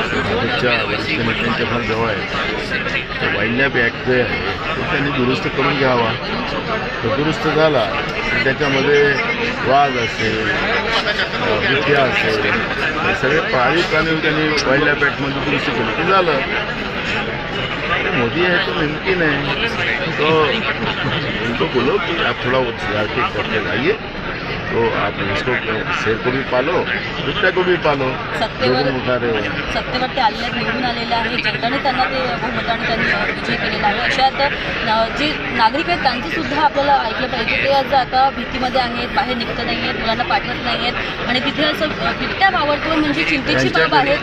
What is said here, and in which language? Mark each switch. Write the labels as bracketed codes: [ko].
[mr] भाजपच्या वरिष्ठ नेत्यांच्या फार जवळ आहे. तो वाईल्ड लाईफ ॲक्ट जे आहे तो त्यांनी दुरुस्त करून घ्यावा. तो दुरुस्त झाला तर त्याच्यामध्ये वाघ असेल बिबट्या असेल हे सगळे पाळीव प्राणी त्यांनी वाईल्ड लाईफ ॲक्टमध्ये दुरुस्त केलं की झालं. [hi] मोदी है तो मुमकिन है. तो उनको बोलो कि आप थोड़ा सुधार के करके लाइए तो आप इसको शेर को भी पालो बिबट्या को भी पालो. [mr] सत्तेवर ते आलेल्या निवडून आलेले आहे. जनताने त्यांना ते बहुमताने त्यांनी विजय केलेला आहे. अशात जे नागरिक आहेत त्यांचं सुद्धा आपल्याला ऐकलं पाहिजे. ते आज आता भीतीमध्ये आहेत, बाहेर निघत नाही आहेत, मुलांना पाठवत नाही आहेत आणि तिथे असं बिबट्या वावरतो म्हणजे चिंतेची बाब आहे.